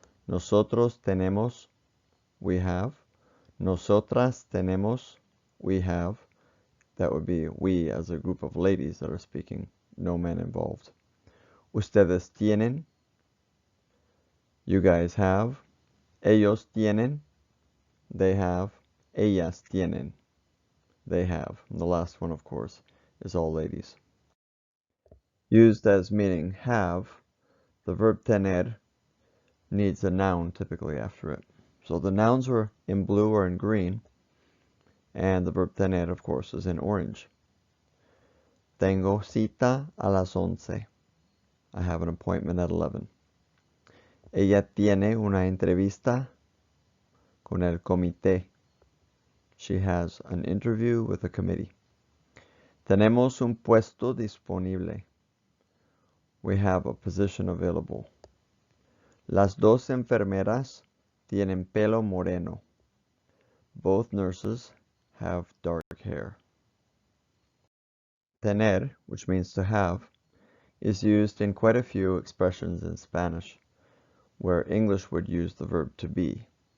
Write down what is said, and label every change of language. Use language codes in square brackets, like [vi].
[es] Nosotros tenemos, [en] we have. [es] Nosotras tenemos, [en] we have. That would be we as a group of ladies that are speaking, no men involved. [es] Ustedes tienen, [en] you guys have. [es] Ellos tienen, [en] they have. [es] Ellas tienen, they have. [en] And the last one, of course, is all ladies. Used as meaning have, the verb tener needs a noun typically after it. So the nouns are in blue or in green, and the verb tener, of course, is in orange. [es] Tengo cita a las 11. [en] I have an appointment at 11. [es] Ella tiene una entrevista con el comité. [en] She has an interview with a committee. [es] Tenemos un puesto disponible. [en] We have a position available. [es] Las dos enfermeras tienen pelo moreno. [en] Both nurses have dark hair. Tener, which means to have, is used in quite a few expressions in Spanish, where English would use the verb to be.